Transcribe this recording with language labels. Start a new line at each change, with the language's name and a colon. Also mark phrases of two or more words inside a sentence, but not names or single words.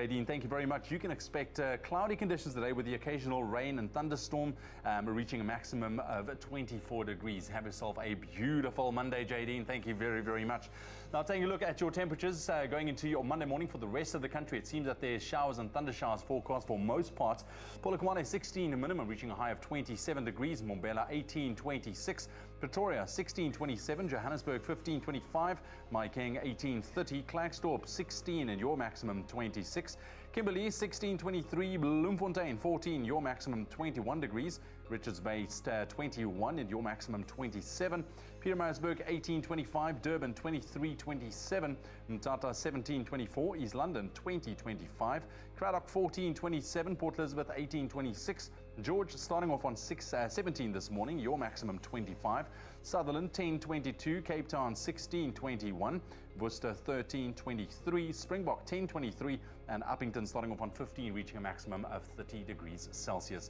English: Dean, thank you very much. You can expect cloudy conditions today with the occasional rain and thunderstorm reaching a maximum of 24 degrees. Have yourself a beautiful Monday, J. Dean. Thank you very, very much. Now, taking a look at your temperatures going into your Monday morning for the rest of the country, it seems that there's showers and thunder showers forecast for most parts. Polokwane 16 minimum, reaching a high of 27 degrees. Mbombela 18.26. Pretoria 16.27. Johannesburg 15.25. Mahikeng 18.30. Klerksdorp 16 and your maximum 26. Kimberley 16.23. Bloemfontein 14, your maximum 21 degrees. Richards Bay 21 and your maximum 27. Pietermaritzburg 18.25. Durban 23.27. Mthatha 17.24. East London 20.25. Cradock 14.27. Port Elizabeth 18.26. George starting off on 17 this morning, your maximum 25. Sutherland 10.22. Cape Town 16.21. Worcester 13.23. Springbok 10.23. And Uppington starting off on 15, reaching a maximum of 30 degrees Celsius.